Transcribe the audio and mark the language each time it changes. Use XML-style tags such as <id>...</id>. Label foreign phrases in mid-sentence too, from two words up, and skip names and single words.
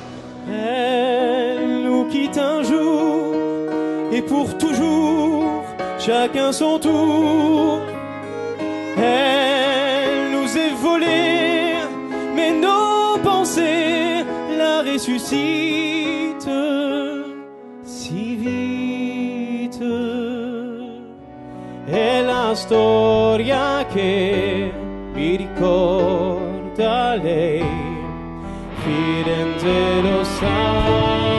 <fr>Elle nous quitte un jour et pour toujours, chacun son tour. Elle nous est volée, mais nos pensées la ressuscitent si vite.</fr> <it>È la storia che mi ricorda lei, Firenze lo sa.</it>